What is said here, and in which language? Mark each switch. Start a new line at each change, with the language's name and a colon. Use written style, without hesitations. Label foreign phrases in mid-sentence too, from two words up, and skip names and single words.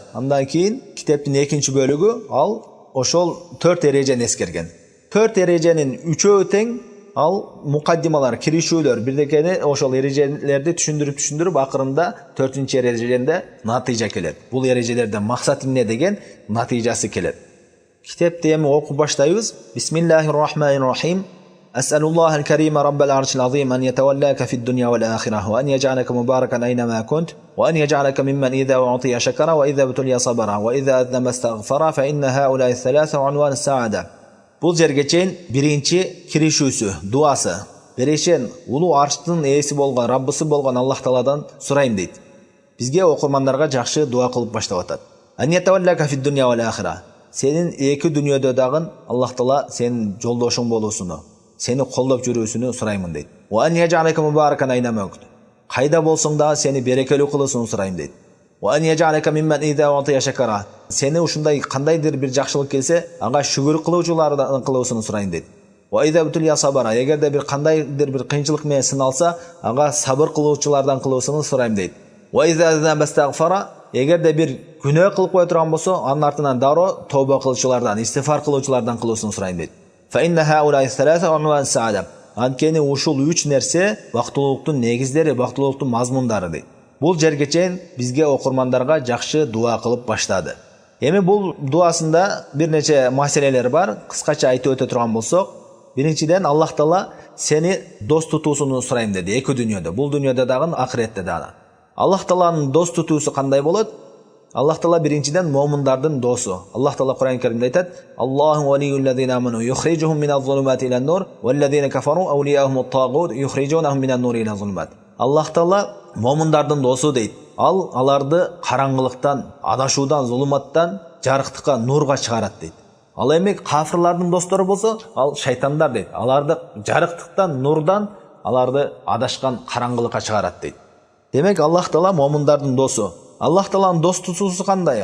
Kyrgyz: Андан кийин китептин экинчи бөлүгү ал ошол 4 эрежени эскерген. 4 эреженин 3-өө тең ал мукаддималар, киришүүлөр, бирдекени ошол эрежелерди түшүндүрүп акырында 4-нчү эрежеде натыйжа келет. Бул эрежелерден максат эмне деген натыйжасы келет. Китепти эми окуп баштайбыз.
Arabic: بسم الله الرحمن الرحيم. أسأل الله الكريم رب العرش العظيم أن يتولاك في الدنيا والآخرة وأن يجعلك مباركا أينما كنت وأن يجعلك ممن إذا أعطي شكر وإذا ابتلي صبر وإذا أذنب استغفر فإن هؤلاء الثلاث عنوان السعادة.
Kyrgyz: Бул жерге чейин биринчи киришүүсү, дуасы. Берешен улуу арштын ээси болгон, Раббысы болгон Аллах Тааладан сурайм дейт. Бизге окурмандарга жакшы дуа кылып баштап атат.
Arabic: أن يتولاك في الدنيا والآخرة.
Kyrgyz: Сенин эки дүйнөдө дагы Аллах Таала сенин жолдошуң болуусуну, сени колдоп жүрүүсүнү сурайм дейт.
Arabic: وأن يجعلك مباركا أينما كنت.
Kyrgyz: Кайда болсоң дагы сени берекелүү кылуусуну сурайм дейт.
Arabic: وأن يجعلك ممن إذا أعطي شكر.
Kyrgyz: Сени ушундай кандайдыр бир жакшылык келсе, ага шүгүр кылуучулардан кылуусуну сурайм дейт.
Arabic: وإذا ابتلي صبر.
Kyrgyz: Эгерде бир кандайдыр бир кыйынчылык менен сыналса, ага сабыр кылуучулардан кылуусуну сурайм дейт.
Arabic: وإذا أذنب استغفر.
Kyrgyz: Эгерде бир күнөө кылып кое турган болсо, анын артынан дароо тооба кылуучулардан, истигфар кылуучулардан кылуусуну сурайм дейт.
Arabic: فإن هؤلاء الثلاث عنوان السعادة.
Kyrgyz: Анткени ушул 3 нерсе бактылуулуктун негиздери, бактылуулуктун мазмундары дейт. Бул жерге чейин бизге окурмандарга жакшы дуа кылып баштады. Эми бул дуасында бир нече маселелер бар. Кыскача айтып өтө турган болсок, биринчиден Аллах Таала сени дос тутуусуну сурайм деди эки дүйнөдө. Бул дүйнөдө дагы, акыретте дагы. Аллах Тааланын дос тутуусу кандай болот? Аллах Таала биринчиден момундардын досу. Аллах Таала Кур'ан Каримде айтат:
Arabic: "الله ولي الذين آمنوا يخرجهم من الظلمات إلى النور، والذين كفروا أولياؤهم الطاغوت يخرجونهم من النور إلى الظلمات."
Kyrgyz: Аллах Таала момундардын досу дейт. Ал аларды караңгылыктан, адашуудан, зулуматтан жарыктыкка, нурга чыгарат дейт. Ал эми кафирлардын достору болсо, ал шайтандар дейт. Аларды жарыктыктан, нурдан, аларды адашкан караңгылыкка чыгарат дейт. Демек Аллах Таала момундардын досу. Аллах Тааланын дос тутуусу кандай?